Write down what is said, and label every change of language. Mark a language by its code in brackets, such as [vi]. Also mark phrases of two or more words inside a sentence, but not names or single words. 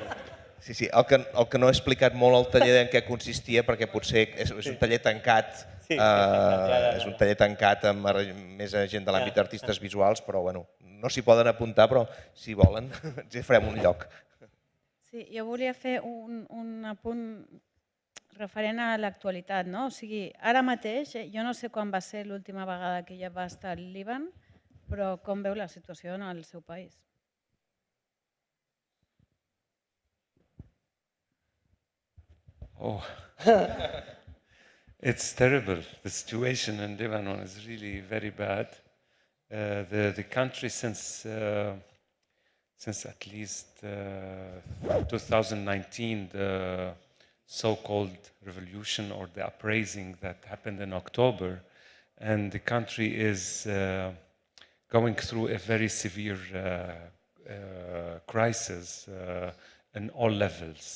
[ca] Sí, el que no he explicat molt el taller en què consistia, perquè potser és un taller tancat, és un taller tancat amb més gent de l'àmbit d'artistes visuals, però bueno, no s'hi poden apuntar, però si volen ens hi farem un lloc. Sí, jo volia fer un apunt referent a l'actualitat, no? O sigui, ara mateix, jo no sé quan va ser l'última vegada que ella va estar al Líban, però com veu la situació en el seu país? [en] Oh, it's terrible. The situation in Lebanon is really very bad. The country since at least 2019, the so-called revolution or the uprising that happened in October, and the country is going through a very severe crisis in all levels.